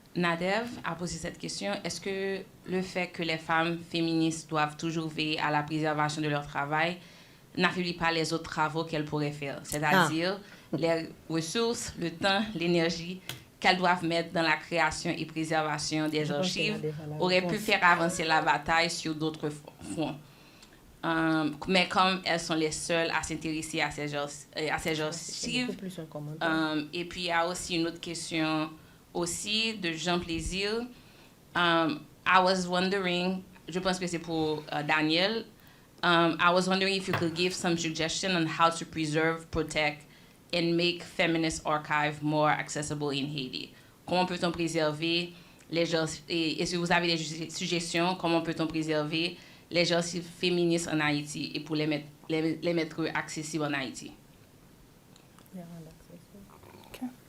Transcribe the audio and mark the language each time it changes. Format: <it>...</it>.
<fr>Nadev a posé cette question. Est-ce que le fait que les femmes féministes doivent toujours veiller à la préservation de leur travail n'affaiblit pas les autres travaux qu'elles pourraient faire, c'est-à-dire les ressources, le temps, l'énergie qu'elles doivent mettre dans la création et préservation des archives auraient pu faire avancer la bataille sur d'autres fronts. Mais comme elles sont les seules à s'intéresser à ces archives, et puis il y a aussi une autre question aussi de Jean Plaisir.</fr> <en>I was wondering,</en> <fr>je pense que c'est pour Daniel,</fr> <en>I was wondering if you could give some suggestion on how to preserve, protect, and make feminist archive more accessible in Haiti.</en> <fr>Comment peut-on préserver les archives, et si vous avez des suggestions, comment peut-on préserver les archives féministes en Haïti et pour les mettre accessibles en Haïti?</fr> <en>Okay.</en>